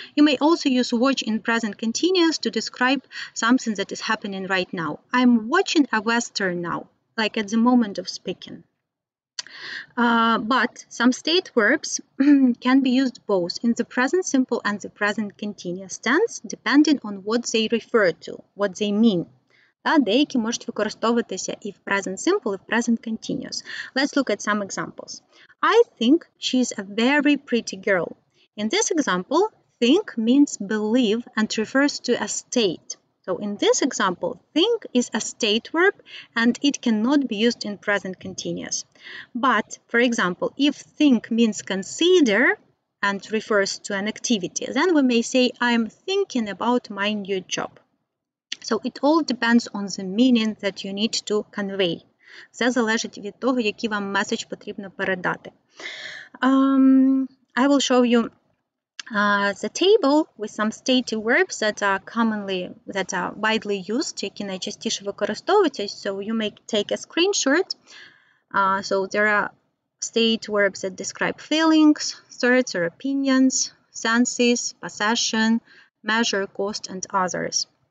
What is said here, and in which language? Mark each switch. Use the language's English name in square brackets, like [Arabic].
[English] You may also use watch in present continuous to describe something that is happening right now. I'm watching a Western now, like at the moment of speaking. But some state verbs can be used both in the present simple and the present continuous tense, depending on what they refer to, what they mean. [Ukrainian] Деякі можуть використовуватися і в present simple, і в present continuous. [English] Let's look at some examples. I think she's a very pretty girl. In this example, think means believe and refers to a state. So in this example, think is a state verb and it cannot be used in present continuous. But, for example, if think means consider and refers to an activity, then we may say, I'm thinking about my new job. So it all depends on the meaning that you need to convey. [Ukrainian] Все залежить від того, який вам меседж потрібно передати. [English] I will show you the table with some stative verbs that are widely used, [Ukrainian] які найчастіше використовуються. [English] So you may take a screenshot. So there are state verbs that describe feelings, thoughts or opinions, senses, possession, measure, cost, and others.